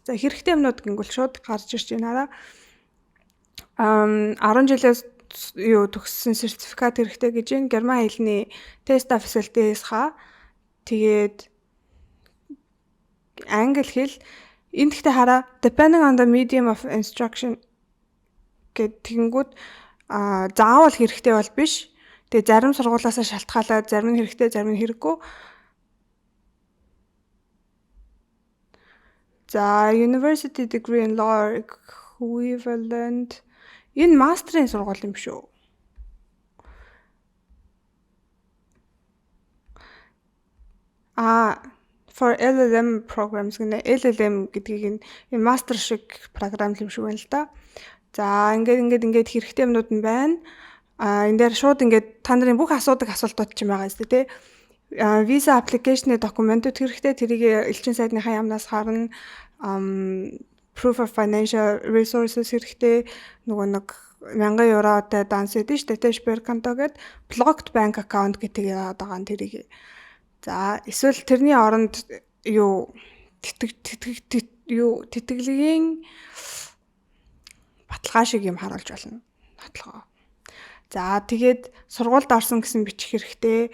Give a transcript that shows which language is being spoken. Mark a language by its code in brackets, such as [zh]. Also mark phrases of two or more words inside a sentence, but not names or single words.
[mn] За хэрэгтэй юмнууд гингүүл шууд гарч ирж байна. 10 жилээс юу төгссөн сертификат хэрэгтэй гэж байна. Герман хэлний тест facilities-ха тэгээд англи хэл энд гэхдээ хараа [en] depending on the medium of instruction [mn] гэнгүүт заавал хэрэгтэй бол биш. Тэгээ зарим сургуулиасаа шалтгаалаад зарим нь хэрэгтэй, зарим нь хэрэггүй. За [en] university degree in law equivalent [mn] энэ мастерын сургууль юм шүү. [en] For LLM programs [mn] гэнэ LLM гэдгийг энэ мастер шиг програм юм шиг байна л да. За ингээд хэрэгтэй юмнууд нь байна. Энэ дээр шууд ингээд та нарын бүх асуултууд ч юм байгаа юм тий. [en] Visa application-ы [mn] документууд хэрэгтэй. Тэрийг элчин сайдныхаа яамнаас харна. [en] Proof of financial resources [mn] хэрэгтэй. Нөгөө нэг 1000 евротой данс гэдэг шүү дээ. Sperkonto гэдэг [en] blocked bank account [mn] гэдэг яваад байгаа нь тэрийг. За эсвэл тэрний оронд юу тэтгэлийн баталгаа шиг юм харуулж болно. Баталгаа. За тэгээд сургуульд орсон гэсэн бичих хэрэгтэй.